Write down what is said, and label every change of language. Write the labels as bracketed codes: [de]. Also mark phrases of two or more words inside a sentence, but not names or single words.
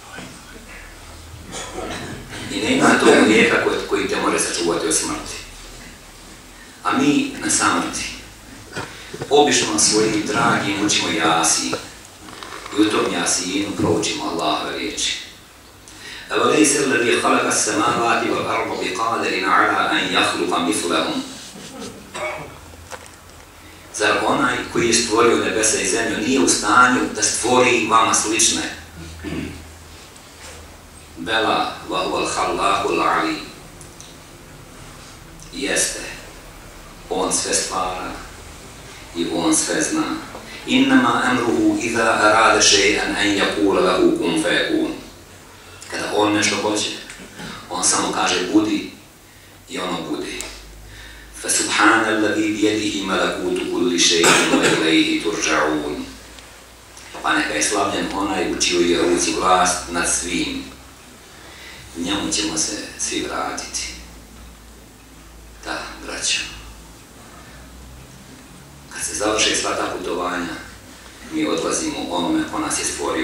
[bs] I nema tog lijeka koji te može sačuvati od smrti. A mi na samrti obično svojim dragim učimo Jasin i u tom Jasinu proučimo Allahove riječi. [ar] أَوَلَيْسَ الَّذِي خَلَقَ السَّمَاوَاتِ وَالْأَرْضَ بِقَادِرٍ عَلَىٰ أَنْ يَخْلُقَ مِثْلَهُمْ. [bs] Zar onaj koji je stvorio nebesa i zemlju nije u stanju da stvori vama slične? [ar] بلى وهو الخلاق العلي. [bs] Jeste, on sve stvara i on sve zna. [ar] إنما أمره إذا أراد شيئا أن يقول له كن فيكون. [bs] Kada on nešto hoće, on samo kaže budi i ono budi. [ar] فَسُبْحَانَ الَّذِي بِيَدِهِ مَلَكُوتُ كُلِّ شَيْءٍ وَإِلَيْهِ تُرْجَعُونَ. [bs] Pa neka je slavljen onaj u čijoj je ruci vlast nad svim. Njemu ćemo se svi vratiti. Da, braćo. Kad se završe sva ta putovanja, mi odlazimo onome ko nas je stvorio.